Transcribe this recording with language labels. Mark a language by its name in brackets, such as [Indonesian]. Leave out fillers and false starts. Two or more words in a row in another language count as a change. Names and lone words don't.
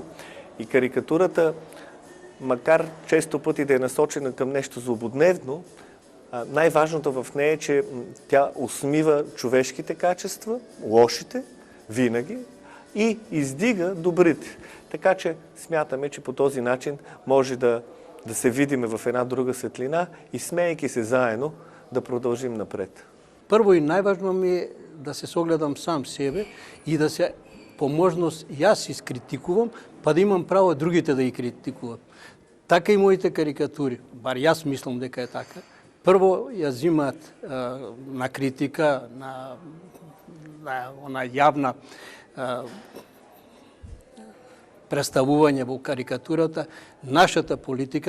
[Bulgarian] И карикатурата, макар често пъти да е насочена към нещо злободневно, най-важното в нея е, че тя усмива човешките качества, лошите, винаги, и издига добрите. Така че смятаме, че по този начин може да се видиме в една друга светлина и смеейки се заедно, да продължим напред. [Macedonian] Първо и най-важно ми е да се согледам сам себе и да се по можност јас изкритикувам, па да имам право другите да ги критикуват. Така и моите карикатури, бар јас мислам дека е така. Прво ја взимат на критика, на она јавна представување во карикатурата, нашата политика,